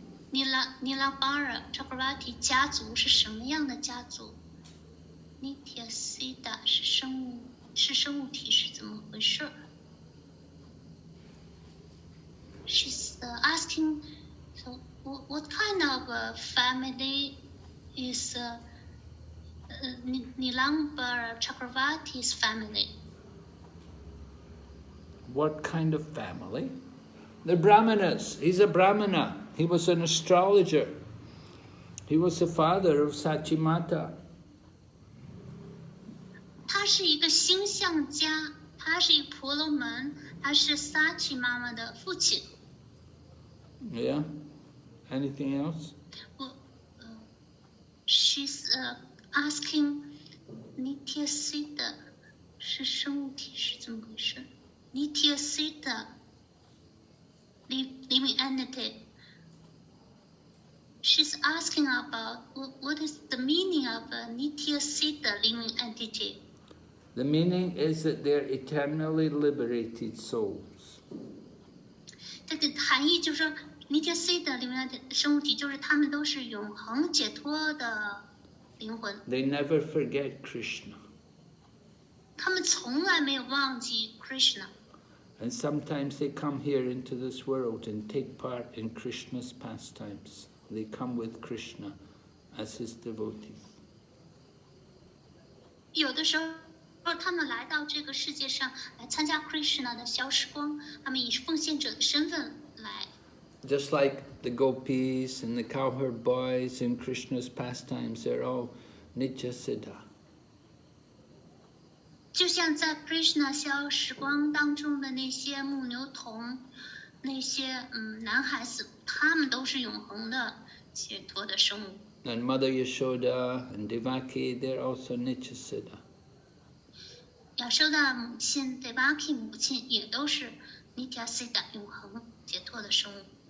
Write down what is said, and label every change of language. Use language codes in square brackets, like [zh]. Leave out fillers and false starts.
[zh] Nilabara Chakravarti 家族是什么样的家族 ？Nitya Siddha 是生物体是怎么回事 ？ [en] She's asking, so what kind of family is Nilambara Chakravarti's family? What kind of family? The Brahmanas. He's a Brahmana. He was an astrologer. He was the father of Sachimata. [zh] 他是一个星象家，他是一个婆罗门，他是 Sachi 妈妈的父亲。 [en] Yeah. Anything else? She's asking Nitya Siddha [zh] 是生物体是怎么回事 ？ [en] Nitya Siddha living entity. She's asking about what is the meaning of a Nitya Siddha living entity. The meaning is that they're eternally liberated souls. [zh] 这个含义就是说 ，Nitya Siddha 里面的生物体就是他们都是永恒解脱的灵魂。 [en] They never forget Krishna. [zh] 他们从来没有忘记 Krishna。 [en] And sometimes they come here into this world and take part in Krishna's pastimes. They come with Krishna as his devotees. [zh] 有的时候，他们来到这个世界上来参加 Krishna 的消时光，他们以奉献者的身份来。 [en] Just like the gopis and the cowherd boys in Krishna's pastimes, they're all Nitya Siddha. [zh] 就像在 Krishna 消时光当中的那些牧牛童，那些男孩子，他们都是永恒的解脱的生物。 [en] And Mother Yashoda and Devaki, they're also Nitya Siddha. [zh] 亚修的母亲 Devaki 母亲也都是 Nitya Siddha 永恒解脱的生物。